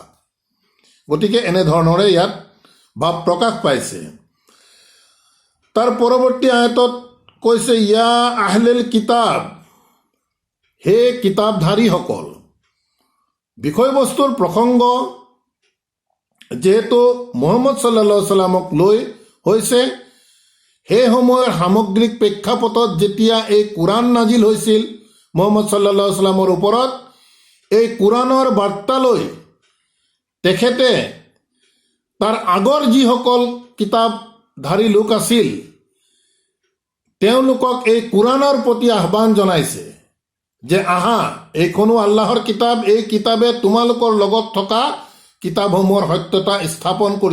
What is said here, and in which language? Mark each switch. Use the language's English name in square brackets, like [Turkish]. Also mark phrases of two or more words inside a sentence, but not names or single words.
[Assamese] গতিকে এনেধৰণৰে ইয়াত ভাৱ প্ৰকাশ পাইছে। তাৰ পৰৱৰ্তী আয়াতত কৈছে, [Arabic] يا أهل الكتاب, [Assamese] হে কিতাপধাৰীসকল। বিষয়বস্তুৰ প্ৰসংগ যিহেতু মুহাম্মদ [Arabic] صلى الله عليه وسلم [Assamese] লৈ হৈছে, সেই সময়ৰ সামগ্ৰিক প্ৰেক্ষাপটত যেতিয়া এই কোৰআন নাজিল হৈছিল মুহাম্মদ [Arabic] صلى الله عليه وسلم [Assamese] ওপৰত, এই কোৰআনৰ বাৰ্তালৈ তেখেতে তাৰ আগৰ যিসকল কিতাপধাৰী লোক আছিল তেওঁলোকক এই কোৰআনৰ প্ৰতি আহ্বান জনাইছে যে আহা, এইখনো আল্লাহৰ কিতাপ, এই কিতাপে তোমালোকৰ লগত থকা কিতাপসমূহৰ সত্যতা স্থাপন কৰিছে।